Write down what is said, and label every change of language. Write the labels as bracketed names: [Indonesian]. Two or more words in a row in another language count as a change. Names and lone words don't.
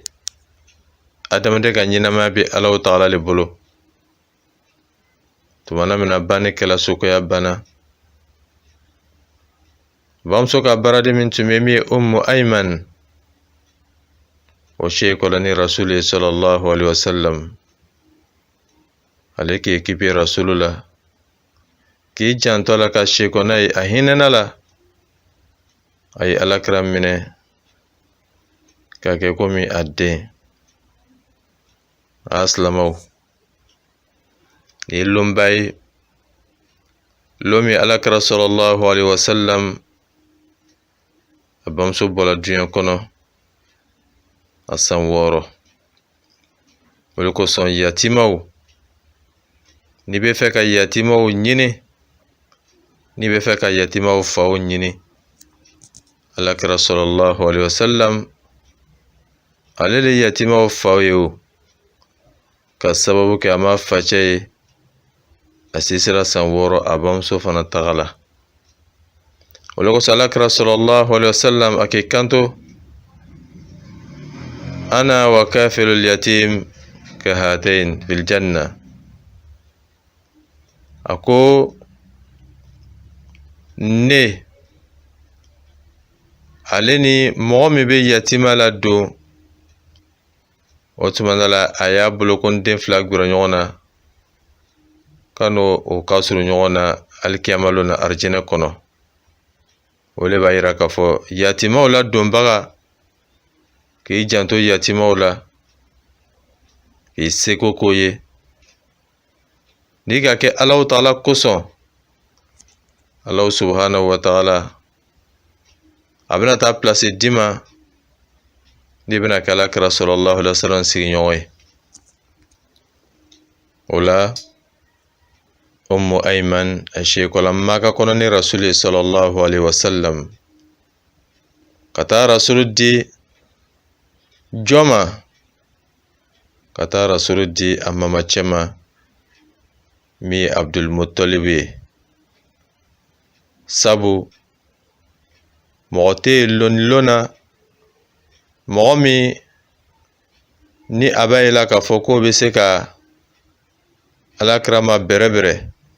[Bambara] Adamaden ka ɲɛnamaya bɛ Alahu Taala le bolo. Tumana min na banni kɛla sokoya banna. Bamuso ka baraden min tun bɛ min ye Ummu Ayman. O seyi kɔla ni Rasulu ye [Arabic] صلى الله عليه وسلم. [Bambara] Ale k'i kipi Rasulu la. K'i janto la ka seyi kɔ n'a ye a hinɛna la. A ye Alakira minɛ ka kɛ komi a den. A silamaw ni lonba ye lon min Alakira [Arabic] صلى الله عليه وسلم [Bambara] a bamuso bɔla diɲɛ kɔnɔ a san 6. O de kosɔn yatimaw n'i bɛ fɛ ka yatimaw ɲini, n'i bɛ fɛ ka yatimaw faw ɲini, Alakira [Arabic] صلى الله عليه وسلم [Bambara] ale de yatimaw faw ye o. Ka sababu kɛ a ma facɛ ye. A sisera san 6 a bamuso fana tagala. O le kosɔn Alakira [Arabic] صلى الله عليه وسلم [Bambara] a k'i kanto [Arabic] أنا وكافل اليتيم كهاتين في الجنة. [Bambara] A ko ne ale ni mɔgɔ min bɛ yatima la don o tuma la a y'a bolokɔni den fila gbɛrɛ ɲɔgɔn na ka n'o ka surun ɲɔgɔn na alikiyama lon na arijinɛ kɔnɔ. O le b'a yira k'a fɔ yatimaw la donbaga k'i janto yatimaw la k'i seko k'o ye n'i ka kɛ Alahu Taala kosɔn [Arabic] الله سبحانه وتعالى [Bambara] a bɛna taa place d'i ma n'i bɛna kɛ Alakira [Arabic] صلى الله عليه وسلم [Bambara] sigiɲɔgɔn ye. O la Ummu Ayman a shekola Maka kɔnɔ ni Rasuli [Arabic] صلى الله عليه وسلم [Bambara] ka taa Rasulu di jɔn ma? Ka taa Rasulu di a mamacɛ ma min ye Abdul Muttalib ye. Sabu mɔgɔ tɛ yen lɔnnilon na mɔgɔ min ni a b'a yela k'a fɔ k'o bɛ se ka Alakira ma bɛrɛbɛrɛ.